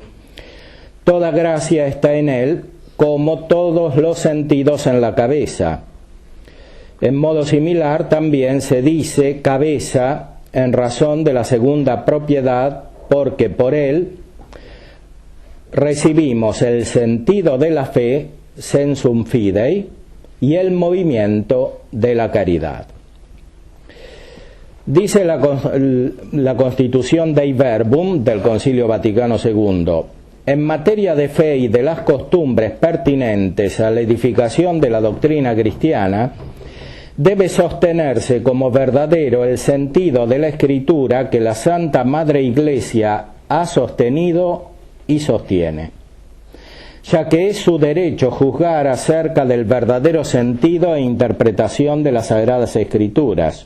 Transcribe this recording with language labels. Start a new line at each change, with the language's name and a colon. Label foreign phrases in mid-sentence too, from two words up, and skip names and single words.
Spanish: Toda gracia está en él, como todos los sentidos en la cabeza. En modo similar también se dice cabeza en razón de la segunda propiedad, porque por él recibimos el sentido de la fe,
Latin: sensum fidei,
Spanish: y el movimiento de la caridad. Dice la Constitución Dei Verbum del Concilio Vaticano II, en materia de fe y de las costumbres pertinentes a la edificación de la doctrina cristiana, debe sostenerse como verdadero el sentido de la Escritura que la Santa Madre Iglesia ha sostenido y sostiene, ya que es su derecho juzgar acerca del verdadero sentido e interpretación de las Sagradas Escrituras.